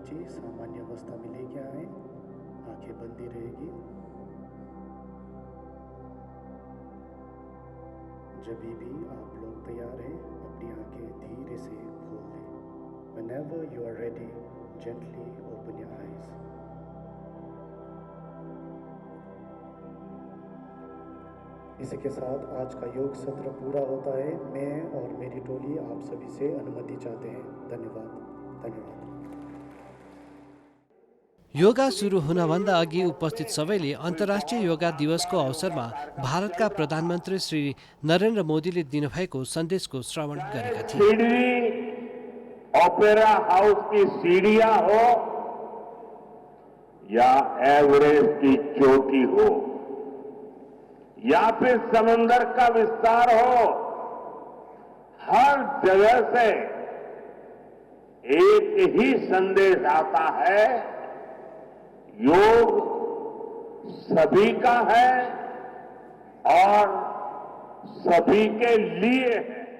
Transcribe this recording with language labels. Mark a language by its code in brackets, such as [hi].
[hi] सामान्य अवस्था में लेके आए। आंखें बंद ही रहेगी। जब भी आप लोग तैयार हैं, अपनी आंखें धीरे से खोल लें। [en] Whenever you are ready, gently open your eyes. [hi] इसी के साथ आज का योग सत्र पूरा होता है। मैं और मेरी टोली आप सभी से अनुमति चाहते हैं। धन्यवाद। धन्यवाद। [ne] योगा सुरु हुनभन्दा अघि उपस्थित सबैले अन्तर्राष्ट्रिय योगा दिवसको अवसरमा भारतका प्रधानमन्त्री श्री नरेन्द्र मोदीले दिनुभएको सन्देशको श्रवण गरेका थिए। [hi] सिडनी ओपेरा हाउस की सीढ़ियां हो या एवरेस्ट की चोटी हो या फिर समंदर का विस्तार हो, हर जगह से एक ही संदेश आता है, योग सभी का है और सभी के लिए है।